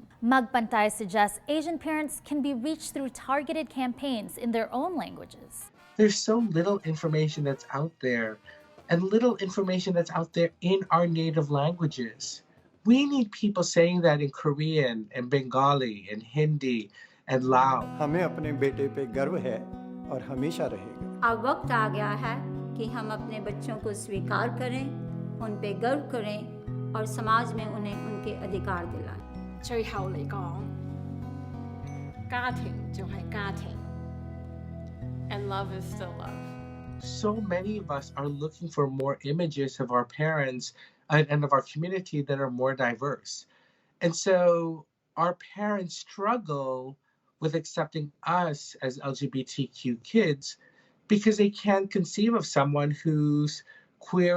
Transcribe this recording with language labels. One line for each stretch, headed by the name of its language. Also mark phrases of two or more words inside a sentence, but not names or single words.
English: Magpantay suggests Asian parents can be reached through targeted campaigns in their own languages. There's so little information that's out there, and little information that's out there in our native languages. We need people saying that in Korean and Bengali and Hindi and Lao.
Hindi: हमें अपने बेटे पे गर्व है और हमेशा रहेगा। अब वक्त आ गया है कि हम अपने बच्चों को स्वीकार करें, उन पे गर्व करें और समाज में उन्हें उनके अधिकार दिलाएं।
Cantonese: 最後嚟講，家庭就係家庭 ，
English: and love is still love. So many of us are looking for more images of our parents and of our community that are more diverse. And so our parents struggle with accepting us as LGBTQ kids because they can't conceive of someone who's queer and Asian.